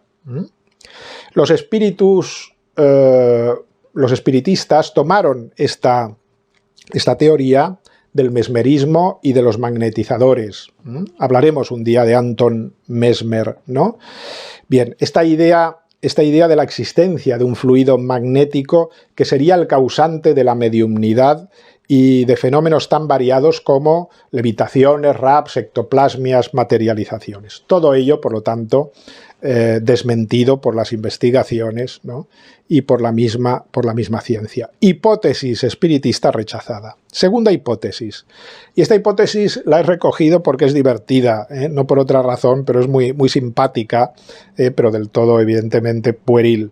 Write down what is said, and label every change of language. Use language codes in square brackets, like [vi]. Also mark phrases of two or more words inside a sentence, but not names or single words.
[es] Los espiritistas tomaron esta teoría del mesmerismo y de los magnetizadores. Hablaremos un día de Anton Mesmer, ¿no? Bien, esta idea de la existencia de un fluido magnético que sería el causante de la mediumnidad y de fenómenos tan variados como levitaciones, raps, ectoplasmias, materializaciones. Todo ello, por lo tanto, desmentido por las investigaciones, ¿no? Y por la misma ciencia. Hipótesis espiritista rechazada. Segunda hipótesis. Y esta hipótesis la he recogido porque es divertida, no por otra razón, pero es muy, muy simpática, pero del todo, evidentemente, pueril.